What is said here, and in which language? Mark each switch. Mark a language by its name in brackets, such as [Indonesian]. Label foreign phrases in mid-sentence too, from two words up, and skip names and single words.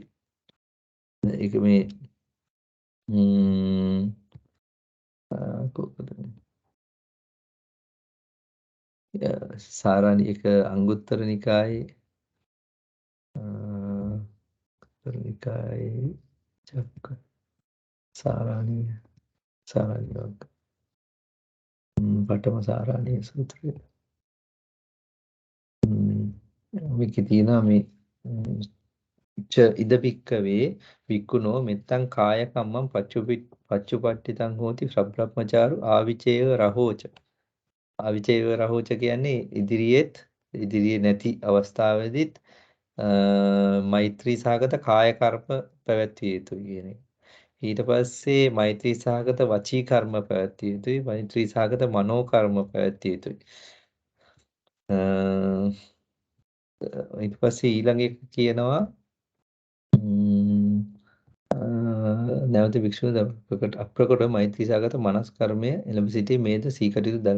[Sinhala] ඒක මේ කොහොමද සාරාණී එක අංගුත්තර නිකායේ නිකායේ චක්ක සාරාණීය වර්ග පඨම සාරාණීය සූත්‍රය. මේකේ තියෙනවා මේ [Pali] ඉද පික්කවේ වික්කුණෝ මෙත්තං කාය කම්මං පච්චුපට්ඨිතං හෝති සබ්‍රහ්මචාරු ආවිචේව රහෝච. ආවිචේව රහෝච [Sinhala] කියන්නේ ඉදිරියේ නැති අවස්ථාවේදීත් මෛත්‍රී සහගත කාය කර්ම පැවැත්විය යුතුයි කියන එක. ඊට පස්සේ මෛත්‍රී සහගත වචී කර්ම පැවැත්විය යුතුයි. මෛත්‍රී සහගත මනෝ කර්ම පැවැත්විය යුතුයි. ඊට පස්සේ ඊළඟ එක කියනවා නැවත භික්ෂුව අප්‍රකට මෛත්‍රී සහගත මනස් කර්මය එළඹ සිටී මේද සීකටිත ධර්ම.